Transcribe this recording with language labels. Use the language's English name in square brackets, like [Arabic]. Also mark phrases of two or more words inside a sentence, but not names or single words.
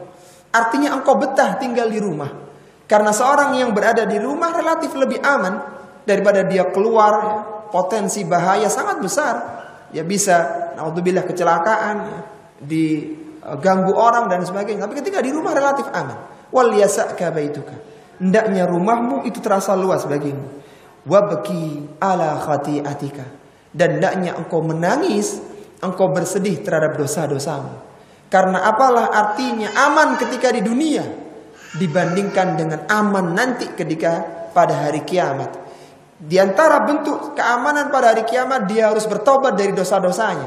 [Indonesian] Artinya engkau betah tinggal di rumah. Karena seorang yang berada di rumah relatif lebih aman daripada dia keluar, ya. Potensi bahaya sangat besar. Ya bisa, naudzubillah, kecelakaan, ya. Diganggu orang dan sebagainya. Tapi ketika di rumah relatif aman. [Arabic] وليسعك بيتك. [Indonesian] Hendaknya rumahmu itu terasa luas bagimu. [Arabic] وابك على خطيئتك. [Indonesian] Dan hendaknya engkau menangis, engkau bersedih terhadap dosa-dosamu. Karena apalah artinya aman ketika di dunia dibandingkan dengan aman nanti ketika pada hari kiamat. Di antara bentuk keamanan pada hari kiamat, dia harus bertobat dari dosa-dosanya.